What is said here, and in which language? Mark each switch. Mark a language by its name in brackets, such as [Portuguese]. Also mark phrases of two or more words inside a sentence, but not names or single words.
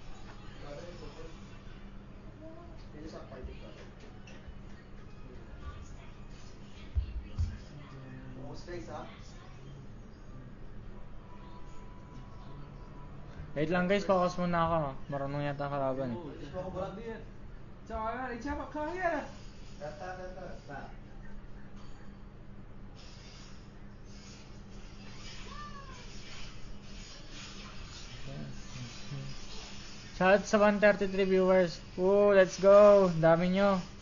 [Filipino] Dito sa party ko. Space ha? Wait lang guys, focus muna ako. Marunong yata ang kalaban. [Vietnamese] Trời ơi, sao mà khơi á? [Filipino] Shout sa 133 viewers. [English] Let's go. [Filipino] Dami nyo.